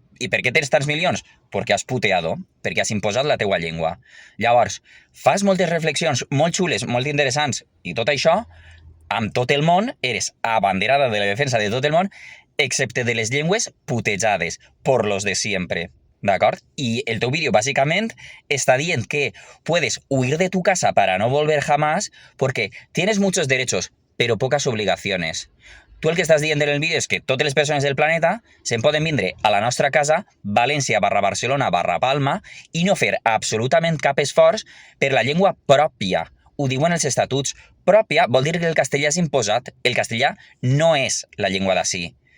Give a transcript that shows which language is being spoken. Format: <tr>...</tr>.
<ca>I per què tens tants milions? Perquè has puteado, perquè has imposat la teua llengua. Llavors, fas moltes reflexions molt xules, molt interessants, i tot això, amb tot el món, eres abanderada de la defensa de tot el món, excepte de les llengües putejades,</ca> <es>por los de siempre.</es> <ca>¿D'acord?</ca> <es>Y el</es> <ca>teu</ca> <es>vídeo básicamente está diciendo que puedes huir de tu casa para no volver jamás porque tienes muchos derechos, pero pocas obligaciones.</es> <ca>Tu el que estàs dient en el vídeo és que totes les persones del planeta se'n poden vindre a la nostra casa, València/Barcelona/Palma, i no fer absolutament cap esforç per la llengua pròpia. Ho diuen els estatuts. Pròpia vol dir que el castellà és imposat. El castellà no és la llengua d'ací.</ca>